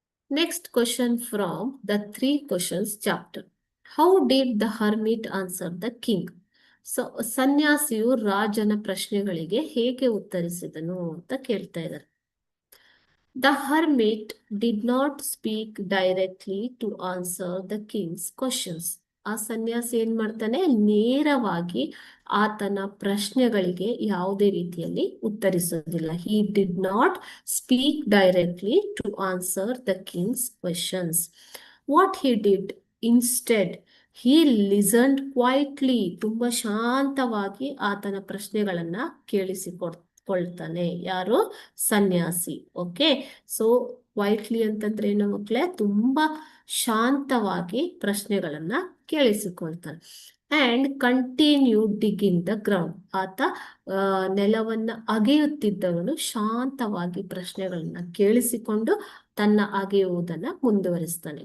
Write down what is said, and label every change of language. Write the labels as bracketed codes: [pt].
[en] Next question from the 3 questions chapter. How did the hermit answer the king? [kn] So ಸನ್ಯಾಸಿಯು ರಾಜನ ಪ್ರಶ್ನೆಗಳಿಗೆ ಹೇಗೆ ಉತ್ತರಿಸಿದನು ಅಂತ ಕೇಳ್ತಾ ಇದ್ದಾರೆ. [en] The hermit did not speak directly to answer the king's questions. [kn] ಆ ಸನ್ಯಾಸಿ ಏನ್ ಮಾಡ್ತಾನೆ, ನೇರವಾಗಿ ಆತನ ಪ್ರಶ್ನೆಗಳಿಗೆ ಯಾವುದೇ ರೀತಿಯಲ್ಲಿ ಉತ್ತರಿಸೋದಿಲ್ಲ. [en] He did not speak directly to answer the king's questions. What he did instead, he listened quietly. [kn] ತುಂಬಾ ಶಾಂತವಾಗಿ ಆತನ ಪ್ರಶ್ನೆಗಳನ್ನ ಕೇಳಿಸಿಕೊಳ್ತಾನೆ. ಯಾರು? ಸನ್ಯಾಸಿ. ಓಕೆ, ಸೊ ಕ್ವೈಟ್ಲಿ ಅಂತಂದ್ರೆ ಏನು ಮಕ್ಕಳೇ? ತುಂಬಾ ಶಾಂತವಾಗಿ ಪ್ರಶ್ನೆಗಳನ್ನ ಕೇಳಿಸಿಕೊಳ್ತಾನೆ. [en] And continue digging the ground. [kn] ಆತ ನೆಲವನ್ನ ಅಗೆಯುತ್ತಿದ್ದವನು ಶಾಂತವಾಗಿ ಪ್ರಶ್ನೆಗಳನ್ನ ಕೇಳಿಸಿಕೊಂಡು ತನ್ನ ಅಗೆಯುವುದನ್ನ ಮುಂದುವರಿಸ್ತಾನೆ.